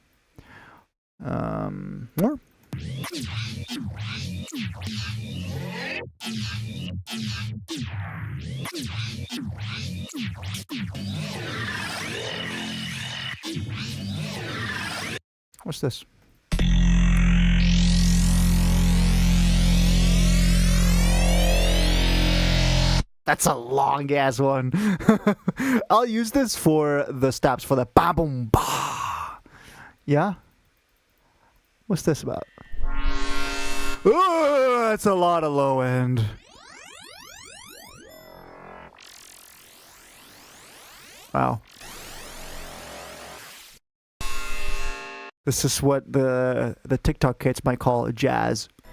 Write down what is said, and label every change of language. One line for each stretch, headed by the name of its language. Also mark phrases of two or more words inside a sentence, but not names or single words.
English: More? What's this? That's a long ass one. I'll use this for the steps for the ba boom ba. Yeah? What's this about? Ooh, that's a lot of low end. Wow. This is what the TikTok kids might call jazz.